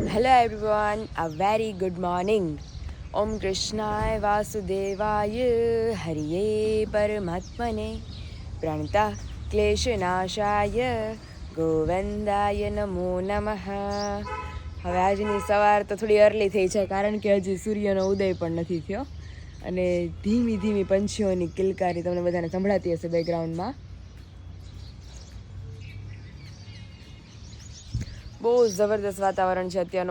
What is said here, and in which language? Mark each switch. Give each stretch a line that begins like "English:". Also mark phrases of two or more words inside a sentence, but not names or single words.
English: Hello everyone, a very good morning.
Sanskrit: ओम् कृष्णाय वासुदेवाय हरये परमात्मने प्रणत क्लेशनाशाय गोविन्दाय नमो नमः.
Gujarati: હવે આજની સવાર તો થોડી અર્લી થઈ છે કારણ કે હજી સૂર્યનો ઉદય પણ નથી થયો અને ધીમી ધીમી પંછીઓની કિલકારી તમને બધાને સંભળાતી હશે બેકગ્રાઉન્ડમાં. બહુ જબરદસ્ત વાતાવરણ છે અત્યારનું.